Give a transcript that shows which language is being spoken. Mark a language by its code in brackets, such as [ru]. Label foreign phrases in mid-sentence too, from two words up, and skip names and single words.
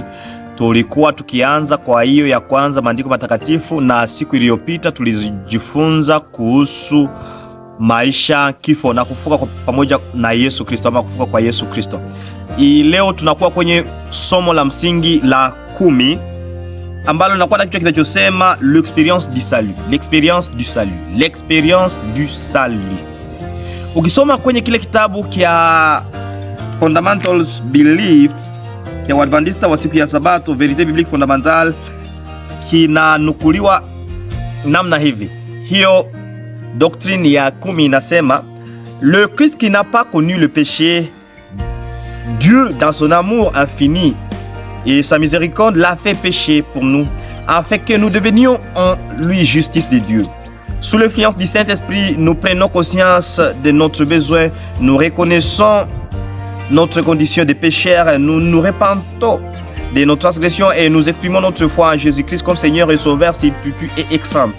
[sw] Tulikuwa tukianza kwa hiyo ya kwanza maandiko matakatifu, na siku iliyopita tulijifunza kuhusu maisha, kifo na kufuka pamoja na Yesu Kristo, ama kufuka kwa Yesu Kristo. Leo tunakuwa kwenye somo la msingi la 10 ambalo linakuwa na kichwa kinachosema [fr] l'expérience du salut. L'expérience du salut. L'expérience du salut. [sw] Ukisoma kwenye kile kitabu kia Fundamentals Beliefs kia Waadventista wa siku ya Sabato, [fr] Vérité biblique fondamentale, [sw] kinanukuliwa namna hivi. Hiyo doctrine ya 10 inasema, [fr] le Christ qui n'a pas connu le péché, Dieu dans son amour infini et sa miséricorde l'a fait pécher pour nous, afin que nous devenions en lui justice de Dieu. Sous l'influence du Saint-Esprit, nous prenons conscience de notre besoin, nous reconnaissons notre condition de pécheur, nous nous repentons de nos transgressions et nous exprimons notre foi en Jésus-Christ comme Seigneur et Sauveur, substitut et exemple.